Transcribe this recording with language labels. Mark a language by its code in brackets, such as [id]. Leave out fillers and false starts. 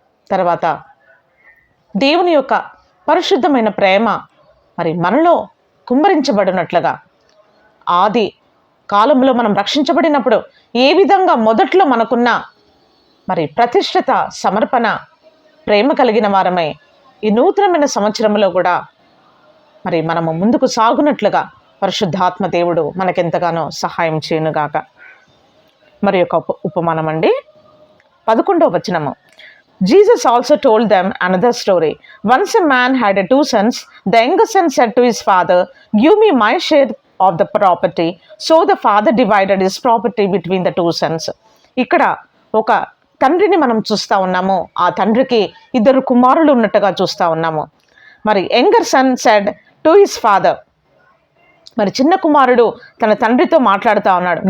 [te] తర్వాత దేవుని యొక్క పరిశుద్ధమైన ప్రేమ మరి మనలో కుమ్మరించబడినట్లుగా, ఆది కాలంలో మనం రక్షించబడినప్పుడు ఏ విధంగా మొదట్లో మనకున్న మరి ప్రతిష్ఠిత, సమర్పణ, ప్రేమ కలిగిన వారమై ఈ నూతనమైన సంవత్సరంలో కూడా మరి మనము ముందుకు సాగునట్లుగా పరిశుద్ధాత్మ దేవుడు మనకెంతగానో సహాయం చేయనుగాక. మరి యొక్క ఉపమానం అండి, 11వ వచనము. [en] Jesus also told them another story. Once a man had 2 sons. The younger son said to his father, "Give me my share of the property." So the father divided his property between the 2 sons. [te] ఇక్కడ ఒక తండ్రిని మనం చూస్తూ ఉన్నాము. ఆ తండ్రికి 2 కుమారులు ఉన్నట్టుగా చూస్తూ ఉన్నాము. మరి [en] younger son said to his father, [te] మరి చిన్న కుమారుడు తన తండ్రితో మాట్లాడుతూ ఉన్నాడు.